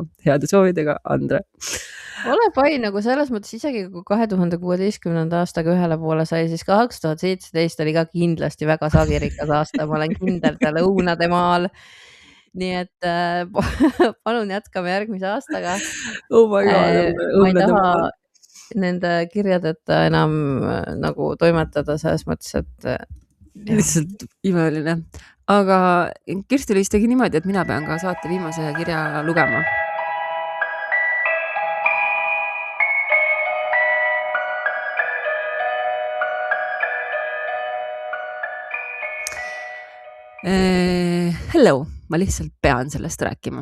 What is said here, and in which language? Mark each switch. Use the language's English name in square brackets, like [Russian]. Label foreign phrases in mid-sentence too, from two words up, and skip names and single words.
[Estonian] Heade soovidega, Andre. Ole pai, nagu selles mõttes isegi kui 2016. aastaga ühele poole sai, siis 2017 oli ka kindlasti väga sagirikas aasta. Ma olen kindel ta lõunade maal. Nii et palun jätkame järgmise aastaga. [English] Oh my god. [Estonian] Ma ei taha nende kirjadeta enam nagu toimetada selles mõttes, et lihtsalt imeline. Aga Kirsti Liis tegi niimoodi, et mina pean ka saate viimase kirja lugema. Hello, ma lihtsalt pean sellest rääkima.